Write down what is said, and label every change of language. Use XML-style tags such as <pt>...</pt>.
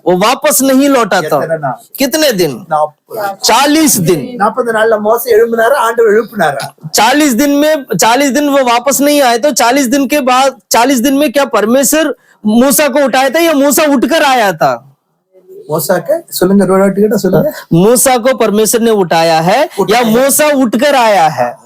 <hi>वो वापस नहीं लौटा था।</hi> <ta>எத்தனை நாள்?</ta> <hi>कितने दिन? 40. 40 दिन।</hi> <ta>40 நாள்ல மோசே எழும்பினாரா? ஆண்டவர் எழுப்பினாரா?</ta> <hi>40 दिन में 40 दिन वो वापस नहीं आए, तो 40 दिन के बाद 40 दिन में क्या परमेश्वर मूसा को उठाया था या मूसा उठकर आया था?</hi> <ta>மோசாக்கு சொல்லுங்க, ரோடாட்டிக்கிட்ட சொல்லுங்க.</ta> <hi>मूसा को परमेश्वर ने उठाया है या मूसा उठकर आया है?</hi>